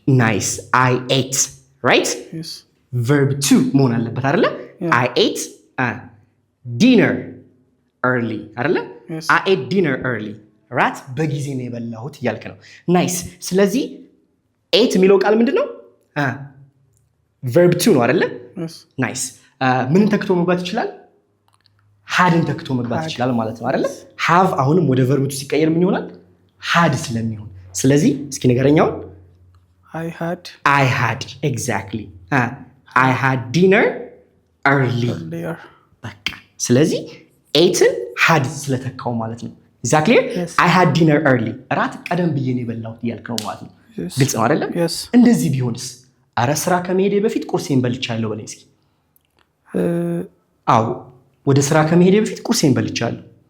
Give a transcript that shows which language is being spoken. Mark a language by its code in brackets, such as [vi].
[en] ናይስ I ate right Yes. [am] verb to መሆን አለበት አይደለ? [en] I ate dinner early አይደለ? Yes. I ate dinner early [am] ራት በጊዜ ነው የበላሁት እያልክ ነው። ናይስ። ስለዚህ ate የሚለው ቃል ምንድን ነው? verb to ነው አይደለ? [en] Yes. [am] ናይስ። ምንን ተክቶ መግባት ይችላል? ሃድን ተክቶ መግባት ይችላል ማለት ነው አይደለ? ሃቭ አሁንም ወደ verb to ሲቀየር ምን ይሆናል? ሃድ ስለሚሆን ስለዚህ እስኪ ንገረኛው። [en] I had exactly I had dinner early earlier. [am] በቃ ስለዚህ ኤትን had ስለተካው ማለት ነው። exactly [en] Yes. I had dinner early [am] ራት ቀደም ብዬ ነው የበላሁት እያልክ ነው ማለት ነው። [en] Yes. [am] ግልጽ ነው አይደለም? [en] Yes. [am] እንደዚህ ቢሆንስ? አረ ስራ ከመሄዴ በፊት ቁርሴን በልቻለሁ በለኝ እስኪ። አዎ ወደ ስራ ከመሄዴ በፊት ቁርሴን በልቻለሁ።